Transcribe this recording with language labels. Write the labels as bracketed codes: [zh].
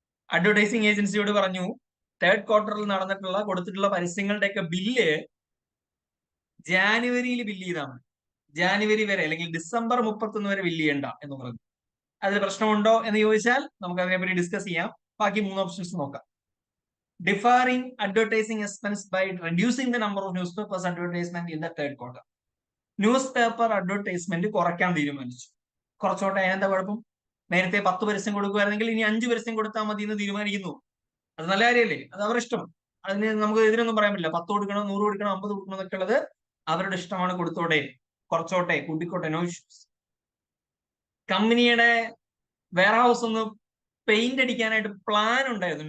[ml] Advertising ഏജൻസിയോട് പറഞ്ഞു third ക്വാർട്ടറിൽ നടന്നിട്ടുള്ള കൊടുത്തിട്ടുള്ള പരസ്യങ്ങളുടെയൊക്കെ ബില്ല് ജാനുവരിയിൽ ബില്ല് ചെയ്താൽ മതി, ജാനുവരി വരെ അല്ലെങ്കിൽ ഡിസംബർ 31 വരെ ബില്ല് ചെയ്യണ്ട എന്ന് പറഞ്ഞു. അതിൽ പ്രശ്നമുണ്ടോ എന്ന് ചോദിച്ചാൽ നമുക്ക് അതിനെപ്പറ്റി ഡിസ്കസ് ചെയ്യാം. ബാക്കി 3 ഓപ്ഷൻസ് നോക്കാം. [en] Deferring advertising expense by reducing the number of newspapers advertisement in the third quarter. [ml] News paper advertisement കുറയ്ക്കാൻ തീരുമാനിച്ചു. കുറച്ചോട്ടെ, അതിനെന്താ കുഴപ്പം? നേരത്തെ 10 പരസ്യം കൊടുക്കുമായിരുന്നെങ്കിൽ ഇനി 5 പരസ്യം കൊടുത്താൽ മതി എന്ന് തീരുമാനിക്കുന്നു. അത് നല്ല കാര്യമല്ലേ? അത് അവരുടെ ഇഷ്ടം. അതിന് നമുക്ക് എതിരൊന്നും പറയാൻ പറ്റില്ല. 10 കൊടുക്കണോ, 100 കൊടുക്കണോ, 50 കൊടുക്കണോ എന്നൊക്കെ ഉള്ളത് അവരുടെ ഇഷ്ടമാണ്. കൊടുത്തോട്ടെ, കുറച്ചോട്ടെ, കൂട്ടിക്കോട്ടെ, [en] No issues. [ml] കമ്പനിയുടെ വെയർ ഹൗസ് ഒന്ന് പെയിന്റ് അടിക്കാനായിട്ട് പ്ലാൻ ഉണ്ടായിരുന്നു.